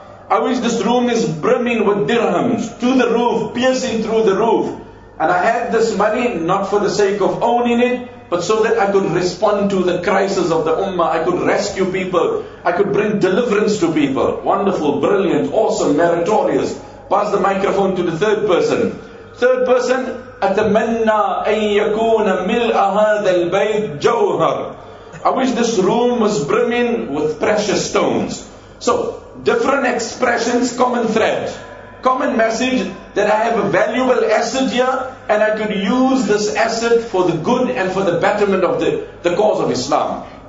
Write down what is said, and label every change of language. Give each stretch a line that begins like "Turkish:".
English: I wish this room is brimming with dirhams, to the roof, piercing through the roof. And I had this money not for the sake of owning it, But so that I could respond to the crisis of the Ummah, I could rescue people, I could bring deliverance to people. Wonderful, brilliant, awesome, meritorious. Pass the microphone to the third person. Third person,
Arabic: أتمنّى أن يكون ملء هذا البيت جوهر.
English: I wish this room was brimming with precious stones. So, different expressions, common thread. Common message that I have a valuable asset here and I could use this asset for the good and for the betterment of the cause of Islam.